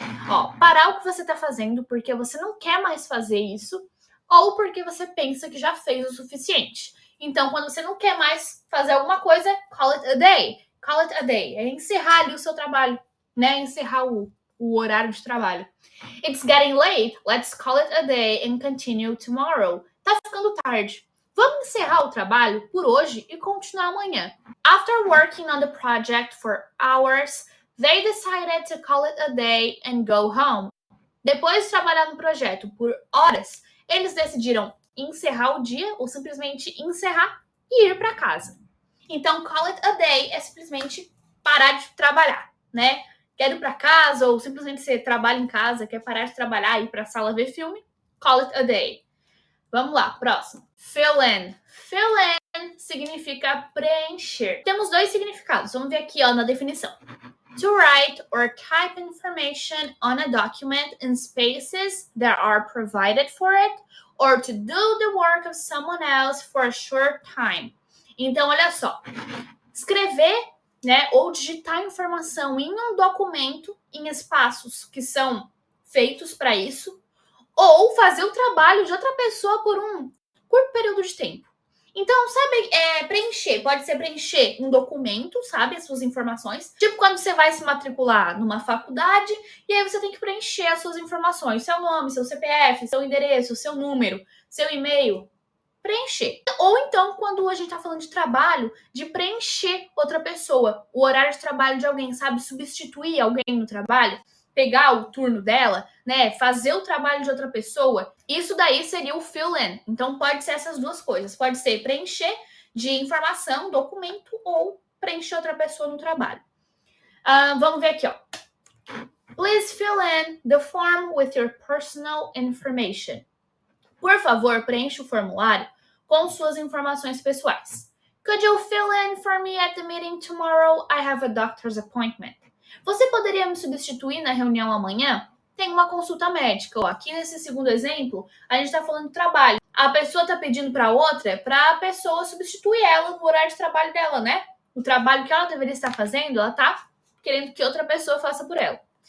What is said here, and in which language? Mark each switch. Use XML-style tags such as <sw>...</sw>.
<pt>Ó, parar o que você está fazendo porque você não quer mais fazer isso ou porque você pensa que já fez o suficiente. Então, quando você não quer mais fazer alguma coisa,</pt> <en>call it a day. Call it a day.</en> <pt>É encerrar ali o seu trabalho, né? Encerrar o horário de trabalho.</pt> <en>It's getting late. Let's call it a day and continue tomorrow.</en> <pt>Tá ficando tarde. Vamos encerrar o trabalho por hoje e continuar amanhã.</pt> <en>After working on the project for hours, they decided to call it a day and go home.</en> <pt>Depois de trabalhar no projeto por horas, eles decidiram encerrar o dia ou simplesmente encerrar e ir para casa. Então,</pt> <en>call it a day</en> <pt>é simplesmente parar de trabalhar, né? Quer ir para casa ou simplesmente você trabalha em casa, quer parar de trabalhar e ir para a sala ver filme,</pt> <en>call it a day.</en> <pt>Vamos lá, próximo.</pt> <en>Fill in. Fill in</en> <pt>significa preencher. Temos dois significados. Vamos ver aqui, ó, na definição.</pt> <en>To write or type information on a document in spaces that are provided for it, or to do the work of someone else for a short time.</en> <pt>Então, olha só, escrever, né, ou digitar informação em um documento em espaços que são feitos para isso, ou fazer o trabalho de outra pessoa por um curto período de tempo. Então, sabe, preencher, pode ser preencher um documento, sabe, as suas informações. Tipo quando você vai se matricular numa faculdade e aí você tem que preencher as suas informações, seu nome, seu CPF, seu endereço, seu número, seu e-mail, preencher. Ou então, quando a gente tá falando de trabalho, de preencher outra pessoa, o horário de trabalho de alguém, sabe, substituir alguém no trabalho, pegar o turno dela, né, fazer o trabalho de outra pessoa, isso daí seria o</pt> <en>fill in.</en> <pt>Então pode ser essas duas coisas, pode ser preencher de informação, documento, ou preencher outra pessoa no trabalho. Vamos ver aqui, ó.</pt> <en>Please fill in the form with your personal information.</en> <pt>Por favor, preencha o formulário com suas informações pessoais.</pt> <en>Could you fill in for me at the meeting tomorrow? I have a doctor's appointment.</en> <pt>Você poderia me substituir na reunião amanhã? Tem uma consulta médica. Ó, aqui nesse segundo exemplo, a gente está falando de trabalho. A pessoa está pedindo para outra, para a pessoa substituir ela no horário de trabalho dela, né? O trabalho que ela deveria estar fazendo, ela está querendo que outra pessoa faça por ela.</pt>